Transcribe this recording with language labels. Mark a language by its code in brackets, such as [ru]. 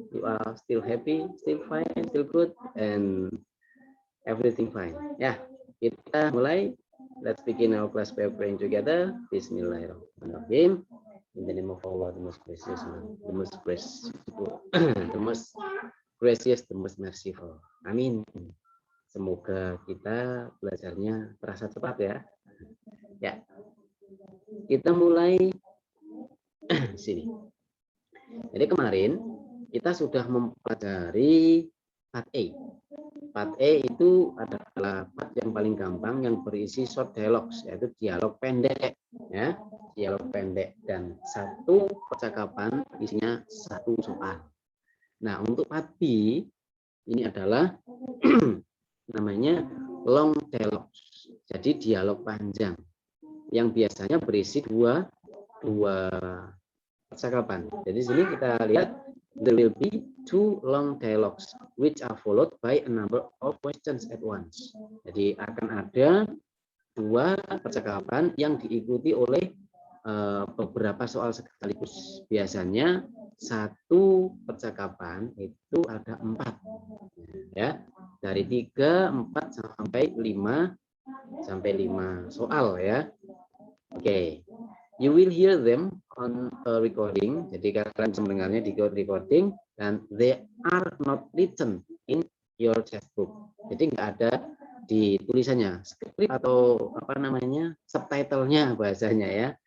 [en] You are still happy, still fine, still good, and everything fine. Yeah, [id] kita mulai. [en] Let's begin our class by praying together. Bismillahirrahmanirrahim. In the name of Allah, the most gracious, the most gracious, the most gracious, the most merciful. [id] Amin. Semoga kita belajarnya terasa cepat ya. Ya, kita mulai sini. Jadi kemarin kita sudah mempelajari part A. Part A itu adalah part yang paling gampang yang berisi short dialogues, yaitu dialog pendek, ya, dialog pendek dan satu percakapan isinya satu soal. Nah, untuk part B ini adalah namanya long dialogues, jadi dialog panjang yang biasanya berisi dua percakapan. Jadi sini kita lihat [en] there will be two long dialogues which are followed by a number of questions at once. [id] Jadi akan ada dua percakapan yang diikuti oleh beberapa soal sekaligus. Biasanya satu percakapan itu ada 4, ya, dari 3, 4 sampai 5 soal ya. Oke. [en] You will hear them on a recording. [id] Jadi kalian bisa mendengarnya di recording dan [en] they are not written in your textbook. [id] Jadi nggak ada di tulisannya, skrip atau apa namanya subtitlenya bahasanya ya.